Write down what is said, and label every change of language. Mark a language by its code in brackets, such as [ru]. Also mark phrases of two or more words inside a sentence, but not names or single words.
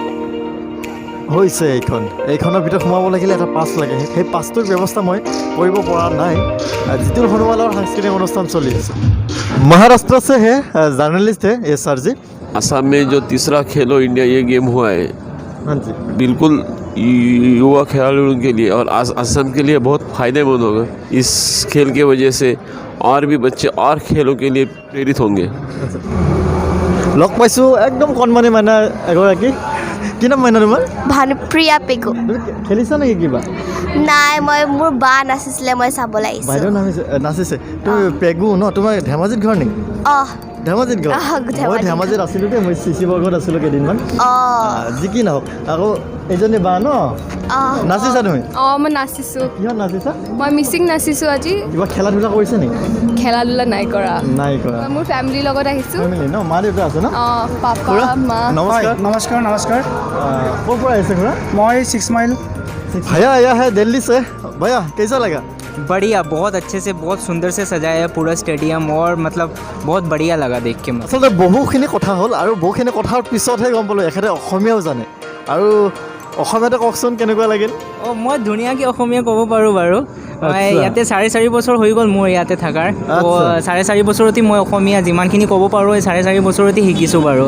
[as] হৈছে এইখনৰ ভিতৰত সোমাব লাগিলে এটা পাছ লাগে সেই পাছটোৰ ব্যৱস্থা মই কৰিব পৰা নাই জিতুল সোণোৱালৰ সাংস্কৃতিক অনুষ্ঠান চলি আছে [hi] महाराष्ट्र से है जर्नलिस्ट है SR जी असम में जो तीसरा खेलो इंडिया ये गेम हुआ है हाँ जी बिल्कुल युवा खिलाड़ियों के लिए और असम के लिए बहुत फ़ायदेमंद होगा इस खेल की वजह से और भी बच्चे और खेलों के लिए प्रेरित होंगे [as] লগ পাইছোঁ একদম কণমানি মাইনা এগৰাকী কি নাম মাইনা তোমাৰ ভানুপ্ৰিয়া পেগু তুমি খেলিছা নেকি কিবা নাই মই মোৰ বা নাচিছিলে মই চাবলৈ আহিছোঁ বাইদেউ নাচিছে তুমি পেগু ন তোমাৰ ধেমাজিত ঘৰ নেকি অঁ ধেমাজিত ঘৰ মই ধেমাজিত আছিলোঁ দেই মই CC বৰ্গত আছিলোঁ কেইদিনমান যি কি নহওক আকৌ এইজনী বা ন নাচিছা তুমি অঁ মই নাচিছোঁ কিহত নাচিছা মই মিচিং নাচিছোঁ আজি কিবা খেলা ধূলা কৰিছা নেকি খেলা ধূলা নাই কৰা নাই কৰা মই মোৰ ফেমিলিৰ লগত আহিছোঁ ফেমিলি ন মা দেউতা আছে ন অঁ পাপা মা নমস্কাৰ [hi] नमस्कार [as] ক'ৰ পৰা আহিছে খুৰা [hi] मैं 6 माइल भैया आया है दिल्ली से भैया कैसा लगा बढ़िया बहुत अच्छे से बहुत सुंदर से सजाया है पूरा स्टेडियम और मतलब बहुत बढ़िया लगा देख के मुझे [as] আচলতে বহুখিনি কথা হ'ল আৰু বহুখিনি কথাৰ পিছতহে গম পালোঁ এখেতে অসমীয়াও জানে আৰু অসমীয়াতে কওকচোন কেনেকুৱা লাগিল অঁ মই ধুনীয়াকৈ অসমীয়া ক'ব পাৰোঁ বাৰু মই আচ্ছা। ইয়াতে 4.5 বছৰ হৈ গ'ল মোৰ ইয়াতে থকাৰ তো আচ্ছা। 4.5 বছৰতে মই অসমীয়া যিমানখিনি ক'ব পাৰোঁ এই 4.5 বছৰতে শিকিছোঁ বাৰু